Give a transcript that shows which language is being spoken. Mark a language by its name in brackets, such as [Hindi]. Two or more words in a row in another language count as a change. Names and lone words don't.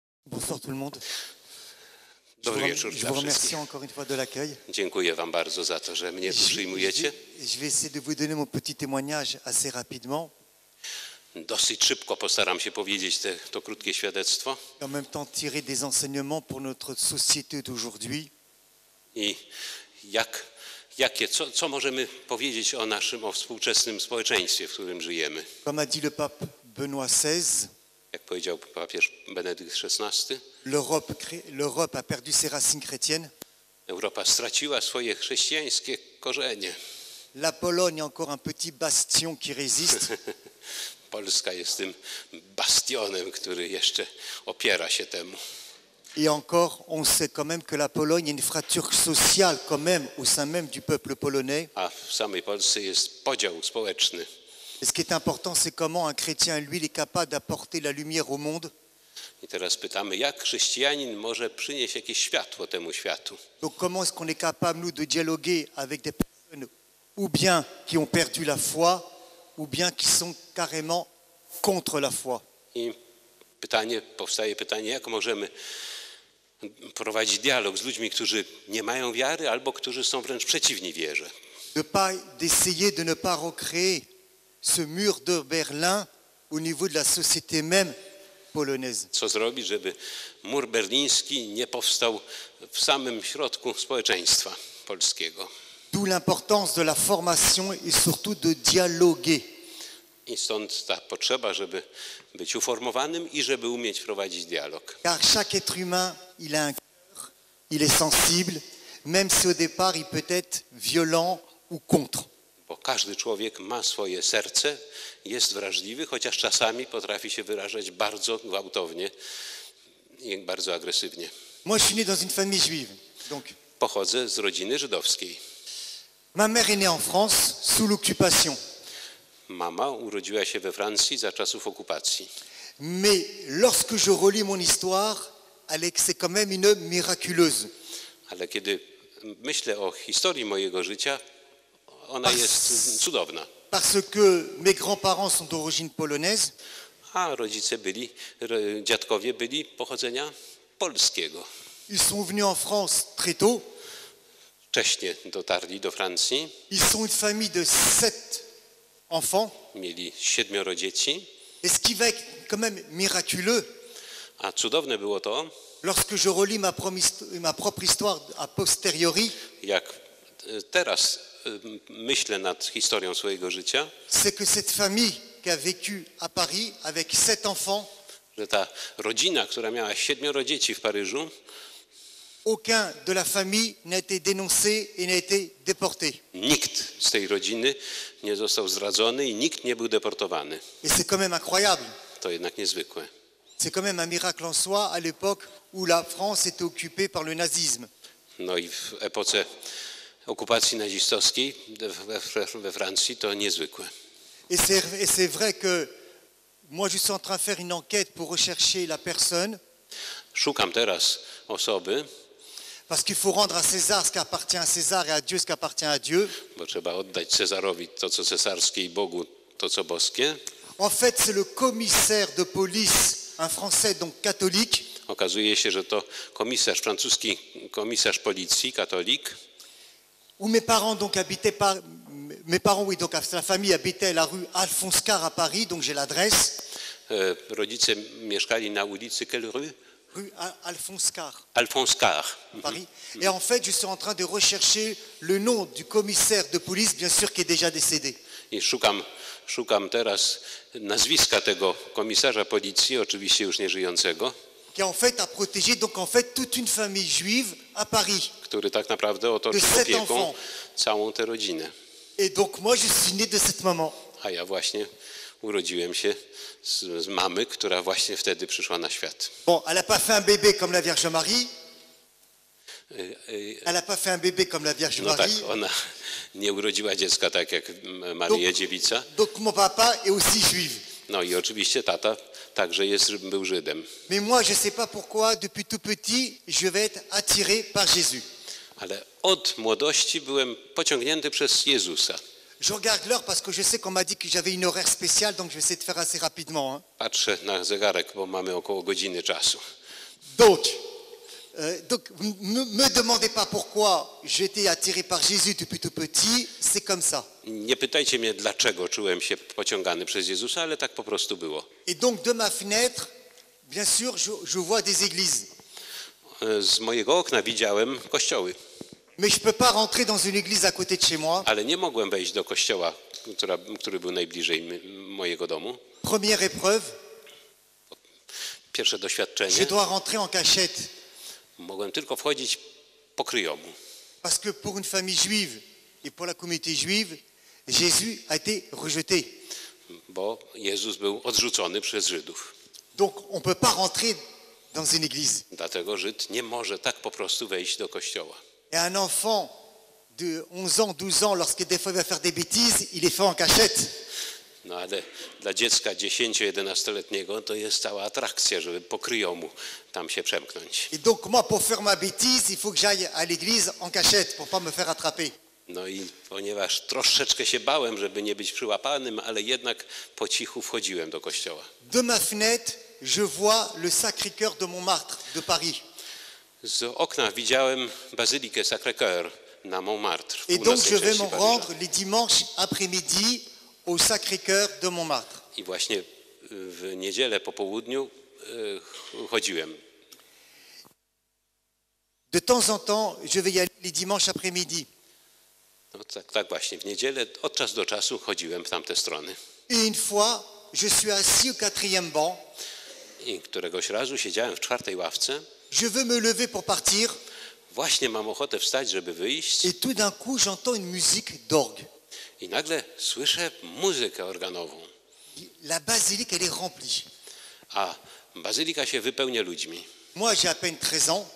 [French] Bonsoir tout le monde. [Polish] Dobry wieczór [French] Je [Polish] dla [French] vous remercie [Polish] wszystkich. [French] encore une fois de l'accueil. [Polish] Dziękuję wam bardzo za to, że mnie tu przyjmujecie. [French] Je vais essayer de vous donner mon petit témoignage assez rapidement. [Polish] Dosyć szybko postaram się powiedzieć to krótkie świadectwo. [French] Et en même temps tirer des enseignements pour notre société d'aujourd'hui. [Polish] I co możemy powiedzieć o współczesnym społeczeństwie, w którym żyjemy. [French] Comme a dit le pape Benoît XVI, [Polish] Jak powiedział papież Benedykt XVI, [French] l'Europe a perdu ses racines chrétiennes. [Polish] Europa straciła swoje chrześcijańskie korzenie. [French] La Pologne est encore un petit bastion qui résiste. [Polish] Polska jest tym bastionem, który jeszcze opiera się temu. [French] Et encore, on sait quand même que la Pologne a une fracture sociale quand même au sein même du peuple polonais. [Polish] A w samej Polsce jest podział społeczny. [French] Et ce qui est important, c'est comment un chrétien, lui, il est capable d'apporter la lumière au monde. [Polish] I teraz pytamy, jak chrześcijanin może przynieść jakieś światło temu światu? [French] Donc comment est-ce qu'on est capable, nous, de dialoguer avec des personnes ou bien qui ont perdu la foi, ou bien qui sont carrément contre la foi. [Polish] I powstaje pytanie, jak możemy prowadzić dialog z ludźmi, którzy nie mają wiary albo którzy są wręcz przeciwni wierze. [French] D'essayer de ne pas recréer ce mur de Berlin au niveau de la société même polonaise. [Polish] Co zrobić, żeby mur berliński nie powstał w samym środku społeczeństwa polskiego? [French] D'où l'importance de la formation et surtout de dialoguer. [Polish] I stąd ta potrzeba, żeby być uformowanym i żeby umieć prowadzić dialog. [French] Car chaque être humain, il a un cœur, il est sensible, même si au départ il peut être violent ou contre. [Polish] Bo każdy człowiek ma swoje serce, jest wrażliwy, chociaż czasami potrafi się wyrażać bardzo gwałtownie i bardzo agresywnie. [French] Moi, je suis né dans une famille juive. Donc, [Polish] Pochodzę z rodziny żydowskiej. [French] ma mère est née en France sous l'occupation. [Polish] Mama urodziła się we Francji za czasów okupacji. [French] Mais lorsque je relis mon histoire, c'est quand même une miraculeuse. [Polish] Ale kiedy myślę o historii mojego życia, ona jest cudowna. [French] Parce que mes grands-parents sont d'origine polonaise. [Polish] A dziadkowie byli pochodzenia polskiego. [French] Ils sont venus en France très tôt. [Polish] Wcześnie dotarli do Francji. [French] Ils sont une famille de 7 enfants. [Polish] Mieli 7 dzieci. [French] Et ce qui va être quand même miraculeux, [Polish] A cudowne było to, [French] lorsque je relis ma propre histoire a posteriori, [Polish] jak teraz myślę nad historią swojego życia, [French] c'est que cette famille qui a vécu à Paris avec 7 enfants, [Polish] że ta rodzina, która miała 7 dzieci w Paryżu, [French] aucun de la famille n'a été dénoncé et n'a été déporté. [Polish] nikt z tej rodziny nie został zdradzony i nikt nie był deportowany. [French] Et c'est quand même incroyable. [Polish] To jednak niezwykłe. [French] C'est quand même un miracle en soi à l'époque où la France était occupée par le nazisme. [Polish] No i w epoce okupacji nazistowskiej we Francji to niezwykłe. [French] Et c'est vrai que moi je suis en train de faire une enquête pour rechercher la personne, [Polish] Szukam teraz osoby, [French] parce qu'il faut rendre à César ce qui appartient à César et à Dieu ce qui appartient à Dieu. [Polish] bo trzeba oddać Cezarowi to, co cesarskie i Bogu to, co boskie. [French] En fait, c'est le commissaire de police, un Français donc catholique, [Polish] Okazuje się, że to francuski komisarz policji, katolik, [French] où mes parents donc habitaient oui, donc la famille habitait la rue Alphonse Carr à Paris, donc j'ai l'adresse. [Polish] rodzice mieszkali na ulicy [French] Quelle rue? Rue Alphonse Carr. Alphonse Carr. Paris. Et en fait, je suis en train de rechercher le nom du commissaire de police, bien sûr, qui est déjà décédé. [Polish] I szukam teraz nazwiska tego komisarza policji, oczywiście już nieżyjącego, [French] Qui en fait a protégé donc en fait toute une famille juive à Paris. [Polish] który tak naprawdę otoczył opieką całą tę rodzinę. [French] Et donc moi, je suis né de cette maman. [Polish] A ja właśnie urodziłem się z mamy, która właśnie wtedy przyszła na świat. [French] Bon, elle n'a pas fait un bébé comme la Vierge Marie. Elle n'a pas fait un bébé comme la Vierge [Polish] No tak, [French] Marie. [Polish] ona nie urodziła dziecka tak jak Maryja Dziewica. [French] Donc mon papa est aussi juif. [Polish] No i oczywiście tata także był Żydem. [French] Mais moi, je ne sais pas pourquoi, depuis tout petit, je vais être attiré par Jésus. [Polish] Ale od młodości byłem pociągnięty przez Jezusa. [French] Je regarde l'heure parce que je sais qu'on m'a dit que j'avais une horaire spéciale, donc je vais essayer de faire assez rapidement. [Polish] Patrzę na zegarek, bo mamy około godziny czasu. [French] Donc, me demandez pas pourquoi j'étais attiré par Jésus depuis tout petit, c'est comme ça. [Polish] Nie pytajcie mnie, dlaczego czułem się pociągany przez Jezusa, ale tak po prostu było. [French] Et donc de ma fenêtre, bien sûr, je vois des églises. [Polish] Z mojego okna widziałem kościoły, [French] Mais je peux pas rentrer dans une église à côté de chez moi. [Polish] ale nie mogłem wejść do kościoła, który był najbliżej mojego domu. [French] Première épreuve, [Polish] Pierwsze [French] je [Polish] doświadczenie, [French] dois rentrer en cachette. [Polish] mogłem tylko wchodzić po kryjomu. [French] Parce que pour une famille juive et pour la communauté juive, Jésus a été rejeté. [Polish] Bo Jezus był odrzucony przez Żydów. [French] Donc on ne peut pas rentrer dans une église. [Polish] Dlatego Żyd nie może tak po prostu wejść do kościoła. [French] Et un enfant de 11 ans, 12 ans, lorsque des fois il va faire des bêtises, il est fait en cachette. [Polish] No ale dla dziecka 10-11-letniego to jest cała atrakcja, żeby po kryjomu tam się przemknąć. [French] Et donc moi, pour faire ma bêtise, il faut que j'aille à l'église en cachette pour pas me faire attraper. [Polish] No i ponieważ troszeczkę się bałem, żeby nie być przyłapanym, ale jednak po cichu wchodziłem do kościoła. [French] De ma fenêtre, je vois le Sacré-Cœur de Montmartre, de Paris. [Polish] Z okna widziałem bazylikę Sacré-Cœur na Montmartre. w [French] Et donc [Polish] północnej [French] je vais [Polish] części [French] me [Polish] Paryża. [French] rendre les dimanches après-midi au Sacré-Cœur de Montmartre. [Polish] I właśnie w niedzielę po południu chodziłem. [French] De temps en temps, je vais y aller les dimanches après-midi. [Polish] No, tak właśnie, w niedzielę od czasu do czasu chodziłem w tamte strony. [French] Et une fois, je suis assis au 4e banc. [Polish] I któregoś razu siedziałem w 4. ławce. [French] Je veux me lever pour partir. [Polish] Właśnie mam ochotę wstać, żeby wyjść. [French] Et tout d'un coup, j'entends une musique d'orgue. [Polish] I nagle słyszę muzykę organową. [French] La basilique, elle est remplie. [Polish] A bazylika się wypełnia ludźmi. [French] Moi, j'ai à peine 13 ans.